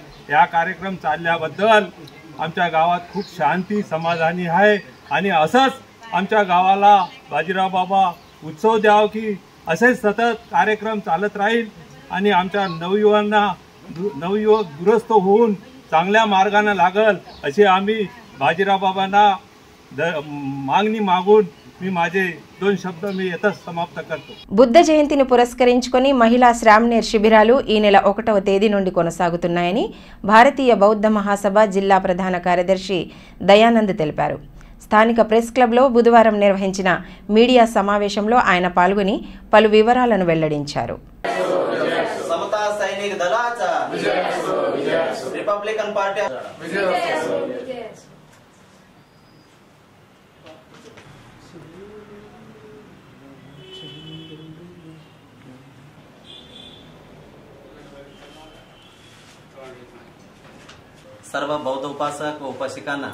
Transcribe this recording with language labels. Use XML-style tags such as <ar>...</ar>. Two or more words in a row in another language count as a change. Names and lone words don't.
<mr>या कार्यक्रम चालल्याबद्दल आमच्या गावात खूप शांती समाधानी आहे आणि असंच आमच्या गावाला बाजीराव बाबा उत्सव द्याव की असेच सतत कार्यक्रम चालत राहील आणि आमच्या नवयुवक दुरुस्त होऊन चांगल्या मार्गाने लागल असे आम्ही बाजीराव बाबांना मागणी मागून मी माझे 2 शब्द मी येतच समाप्त करतो.</mr> <te>బుద్ధ జయంతిని పురస్కరించుకొని మహిళా శ్రామ్నేర్ శిబిరాలు ఈ నెల 1వ తేదీ నుండి కొనసాగుతున్నాయని భారతీయ బౌద్ధ మహాసభ జిల్లా ప్రధాన కార్యదర్శి దయానంద్ తెలిపారు. స్థానిక ప్రెస్ క్లబ్లో బుధవారం నిర్వహించిన మీడియా సమావేశంలో ఆయన పాల్గొని పలు వివరాలను వెల్లడించారు.</te> <mr>समता सैनिक दलाचा रिपब्लिकन पार्टी सर्व बौद्ध उपासक व उपासिकांना</mr>